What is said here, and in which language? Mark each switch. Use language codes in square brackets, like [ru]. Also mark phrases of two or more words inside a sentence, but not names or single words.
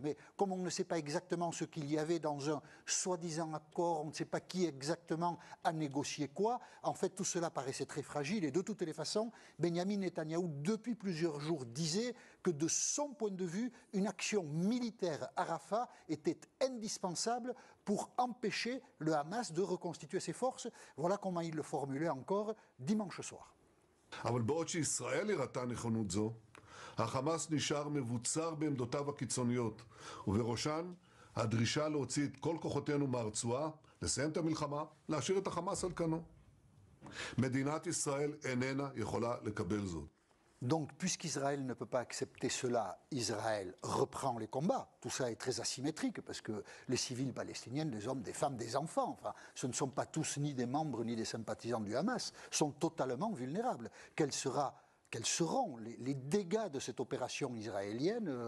[fr] Mais comme on ne sait pas exactement ce qu'il y avait dans un soi-disant accord, on ne sait pas qui exactement a négocié quoi, en fait tout cela paraissait très fragile et de toutes les façons, Benyamin Netanyahou, depuis plusieurs jours, disait que de son point de vue, une action militaire à Rafah était indispensable pour empêcher le Hamas de reconstituer ses forces. Voilà comment il le formulait encore dimanche soir. [he] אבל בעוד שישראל הראתה נכונות זו, החמאס נשאר מבוצר בעמדותיו הקיצוניות, ובראשן הדרישה להוציא את כל כוחותינו מהרצועה, לסיים את המלחמה, להשאיר את החמאס על כנו. מדינת ישראל איננה יכולה לקבל זאת. [fr] Donc, puisqu'Israël ne peut pas accepter cela, Israël reprend les combats. Tout ça est très asymétrique parce que les civils palestiniens, des hommes, des femmes, des enfants, enfin, ce ne sont pas tous ni des membres ni des sympathisants du Hamas, sont totalement vulnérables. Quels seront les dégâts de cette opération israélienne?